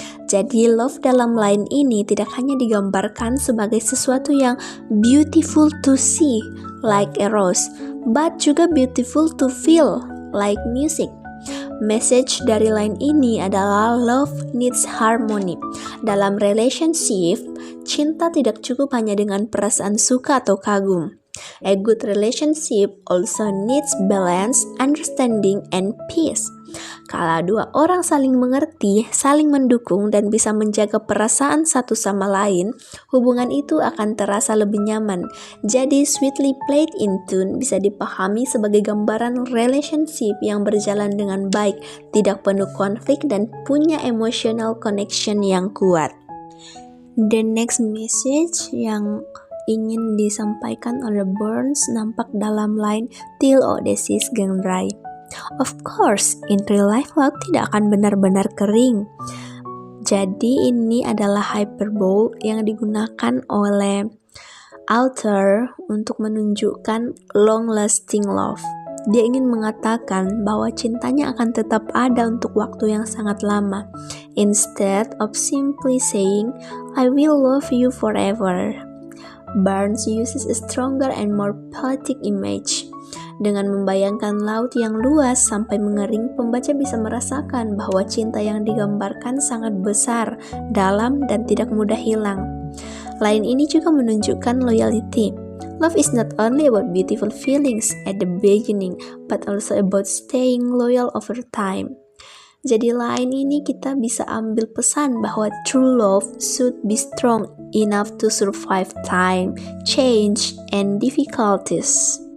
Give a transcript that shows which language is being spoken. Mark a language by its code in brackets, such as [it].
[en] Jadi love [id] dalam line ini tidak hanya digambarkan sebagai sesuatu yang [en] beautiful to see, like a rose, but juga beautiful to feel, like music. Message [id] dari line ini adalah [en] love needs harmony. [id] Dalam relationship, cinta tidak cukup hanya dengan perasaan suka atau kagum. [en] A good relationship also needs balance, understanding, and peace. [id] Kalau dua orang saling mengerti, saling mendukung, dan bisa menjaga perasaan satu sama lain, hubungan itu akan terasa lebih nyaman. Jadi, [en] sweetly played in tune [id] bisa dipahami sebagai gambaran relationship yang berjalan dengan baik, tidak penuh konflik, dan punya [en] emotional connection [id] yang kuat. [en] The next message [id] yang ingin disampaikan oleh Burns nampak dalam line "Till Odysseus Geng Dry". [en] Of course, in real life [id] laut tidak akan benar-benar kering. Jadi ini adalah hyperbole yang digunakan oleh author untuk menunjukkan long-lasting love. Dia ingin mengatakan bahwa cintanya akan tetap ada untuk waktu yang sangat lama. [en] Instead of simply saying, "I will love you forever", Burns uses a stronger and more poetic image. [id] Dengan membayangkan laut yang luas sampai mengering, pembaca bisa merasakan bahwa cinta yang digambarkan sangat besar, dalam, dan tidak mudah hilang. Line ini juga menunjukkan loyalty. [en] Love is not only about beautiful feelings at the beginning, but also about staying loyal over time. [id] Jadi lain ini kita bisa ambil pesan bahwa [en] true love should be strong enough to survive time, change, and difficulties.